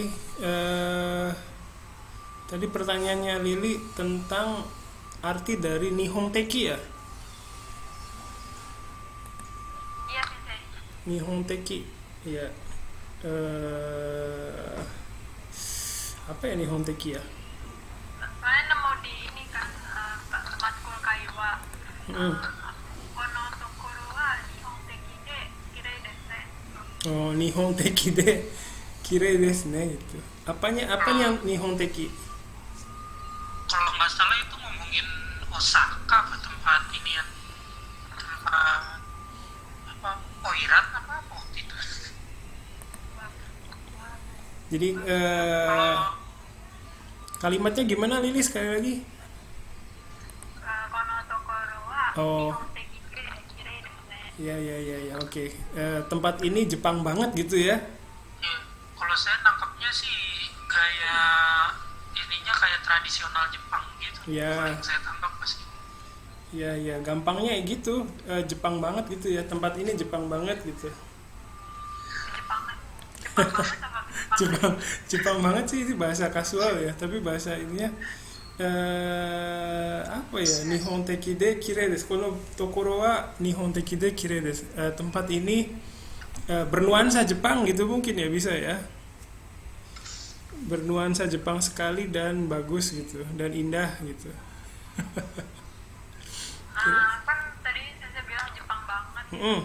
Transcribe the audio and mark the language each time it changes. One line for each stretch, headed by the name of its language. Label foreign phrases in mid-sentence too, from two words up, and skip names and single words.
Indonesian: Tadi pertanyaannya Lili tentang arti dari
Japanese: 日本的
Indonesian: ya? Iya sensei.
Japanese: 日本的,
Indonesian: ya. Eh, apa ya
Japanese: 日本的
Indonesian: ya? Soalnya nemu di ini kan matkul kaiwa. Hmm.
Japanese: この所は日本的で綺麗ですね. Oh, 日本的で綺麗ですね gitu.
Indonesian: Apanya
Japanese: 日本的?
Indonesian: Kalau nggak salah itu ngomongin Osaka apa tempat ini ya, tempat apa Oiran apa waktu itu. Jadi Kalau kalimatnya gimana Lili sekali lagi?
Japanese: この所は Oh. 日本的で綺麗ですね.
Indonesian: Ya, oke. Tempat ini Jepang banget gitu ya? ya, kalau saya nangkapnya sih kayak ininya kayak tradisional Jepang gitu. Ya. Kalau yang saya tangkap pasti. Ya, gampangnya gitu. Jepang banget gitu ya. Tempat ini Jepang banget gitu. Jepang banget sama Jepang banget sih itu bahasa kasual ya. Tapi bahasa ininya apa ya?
Japanese: 日本的で綺麗です。この所は日本的で綺麗です.
Indonesian: Tempat ini bernuansa Jepang gitu mungkin ya, bisa ya. Bernuansa Jepang sekali dan bagus gitu dan indah gitu. kan tadi saya bilang Jepang banget gitu, Mm.